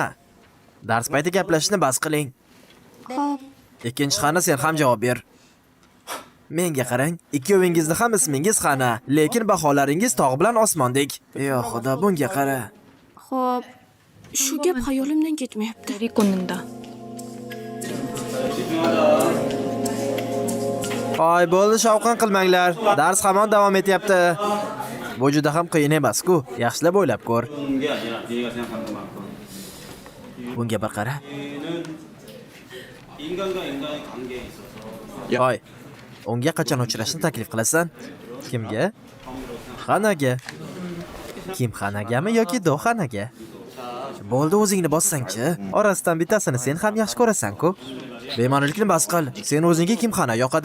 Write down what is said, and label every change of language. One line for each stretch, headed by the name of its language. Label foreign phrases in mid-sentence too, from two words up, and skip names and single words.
Uzbek: Dars payti gaplashishni bas qiling. Xo'p, Ikkinchi Xana, sen ham javob ber. Menga qarang, ikkovingizni ham ismingiz Xana, lekin baholaringiz tog' bilan osmondek. Yo xudo, bunga qara. xo'p. Shu gap xayolimdan ketmayapti.
Korean: 내리 꽂는다.
Uzbek: Hoy, bo'ldi, shovqin qilmanglar. Dars hamon davom etyapti. Bu juda ham qiyin emas-ku. Yaxshilab o'ylab ko'r.
Korean: 그런 게 아니라 네가 생각하는 것만큼
Uzbek: Bunga bir qara.
Korean: 인간과 인간의 관계에 있어서
Uzbek: Hoy, unga qachon uchrashni taklif qilasan? Kimga? Xanaga. Kim Xanagami yoki Do'xanaga? Bo'ldi, o'zingni bossang-chi. Orasidan bittasini sen ham yaxshi ko'rasan-ku. Bema'nilikni bas qil. Sen o'zingga Kim Xana yoqadi?